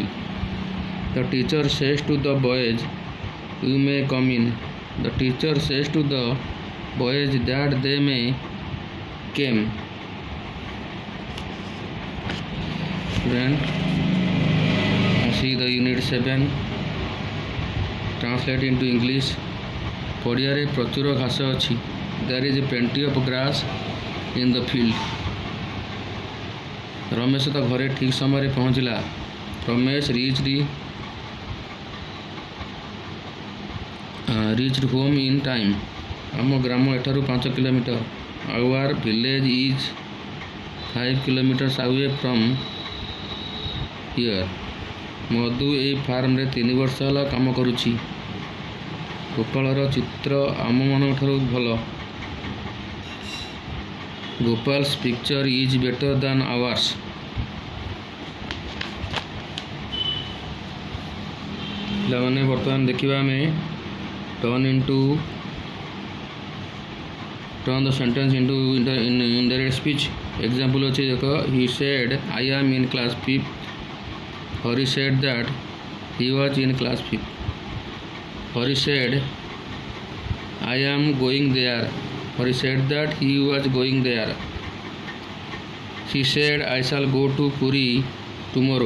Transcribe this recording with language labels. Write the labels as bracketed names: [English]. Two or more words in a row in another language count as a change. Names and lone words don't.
[English] The teacher says to the boys, you may come in. The teacher says to the boys that they may come. Then see the unit 7. Translate into English. [Odia] ପଡ଼ିଆରେ ପ୍ରଚୁର ଘାସ ଅଛି. [English] There is plenty of grass in the field. [Odia] ରମେଶ ତା ଘରେ ଠିକ୍ ସମୟରେ ପହଞ୍ଚିଲା. [English] ରମେଶ reached home in time. [Odia] ଆମ ଗ୍ରାମ ଏଠାରୁ 5 କିଲୋମିଟର. [English] Our village is 5 kilometers away from here. [Odia] ମଧୁ ଏହି ଫାର୍ମରେ 3 ବର୍ଷ ହେଲା କାମ କରୁଛି. ଗୋପାଳର ଚିତ୍ର ଆମମାନଙ୍କଠାରୁ ଭଲ. [English] Gopal's picture is better than ours. [Odia] ପିଲାମାନେ ବର୍ତ୍ତମାନ ଦେଖିବା ଆମେ [English] turn the sentence into indirect speech. [Odia] Example ଅଛି ଦେଖ. [English] He said I am in class 5th. Hari said that he was in class 5th. Hari said I am going there. Hari said that he was going there. She said I shall go to Puri tomorrow.